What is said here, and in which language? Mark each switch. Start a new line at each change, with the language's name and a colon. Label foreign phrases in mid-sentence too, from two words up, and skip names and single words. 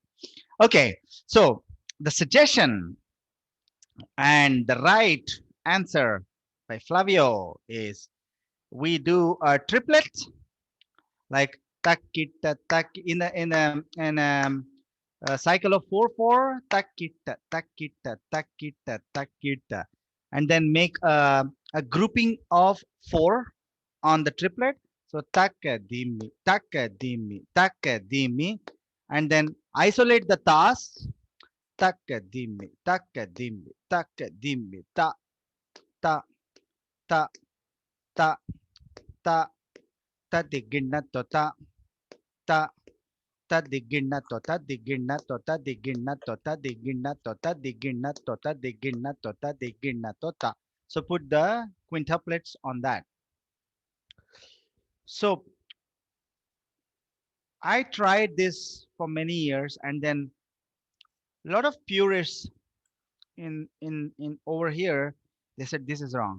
English: Okay, so the suggestion and the right answer by Flavio is we do a triplet like takita tak in a cycle of 4/4 takita takita takita takita, and then make a grouping of 4 on the triplet. So takadimi, and then isolate the tas takadimi ta ta ta ta ta ta digina tota ta ta digina tota digina tota digina tota digina tota digina tota digina tota digina tota. So put the quintuplets on that. So I tried this for many years, and then a lot of purists in over here, they said this is wrong.